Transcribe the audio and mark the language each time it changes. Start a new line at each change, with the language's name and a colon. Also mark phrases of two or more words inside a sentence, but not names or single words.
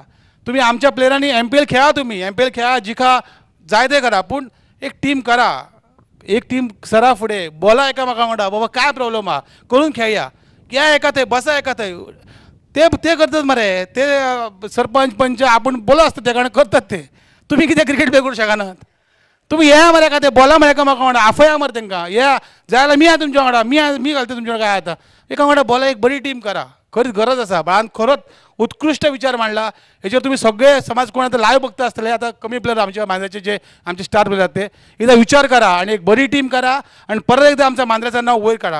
Konkani: तुम्ही आमच्या प्लेयरांनी MPL खेळा, तुम्ही MPL खेळा, जिखा, जाय ते करा. पूण एक टीम करा, एक टीम सरा फुडें, बोला एकामेका वांगडा, बाबा काय प्रॉब्लेम आहा, करून खेळया. या एका थंय बसा, एका थंय ते करतात मरे. ते सरपंच पंच आपण बोला असतं त्या कारण करतात ते. तुम्ही कितें क्रिकेट प्ले करूं शकनात. तुम्ही या मरे एका ते बोला मरे एकामेका वांगडा, आफया मरे तांकां. या जाय जाल्यार मी आहा तुमच्या वांगडा, मी घालता तुमच्या वांगडा. काय आता एका वांगडा बोला, एक बरी टीम करा. खरीच गरज आसा. बाळान खरोच उत्कृश्ट विचार मांडला. हेचेर तुम्ही सगळे समाज कोण आता लाईव्ह बघता असतले, आता कमी प्लेयर आमच्या मांद्र्याचे जे आमचे स्टार प्लेयर ते एकदा विचार करा आणि एक बरी टीम करा आणि परत एकदा आमच्या मांद्र्याचं नाव वयर काढा.